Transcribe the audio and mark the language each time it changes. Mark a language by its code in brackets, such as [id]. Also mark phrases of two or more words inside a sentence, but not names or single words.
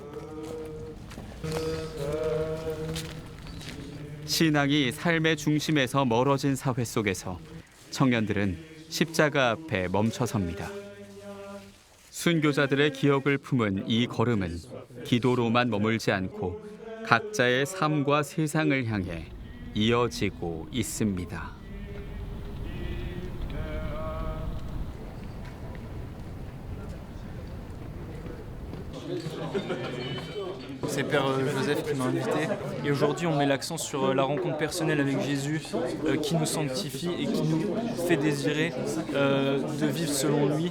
[ko] 신앙이 삶의 중심에서 멀어진 사회 속에서 청년들은 십자가 앞에 멈춰섭니다. 순교자들의 기억을 품은 이 걸음은 기도로만 머물지 않고 각자의 삶과 세상을 향해 이어지고 있습니다. [fr] C'est Père Joseph qui m'a invité. Et aujourd'hui, on met l'accent sur la rencontre personnelle avec Jésus qui nous sanctifie et qui nous fait désirer de vivre selon lui.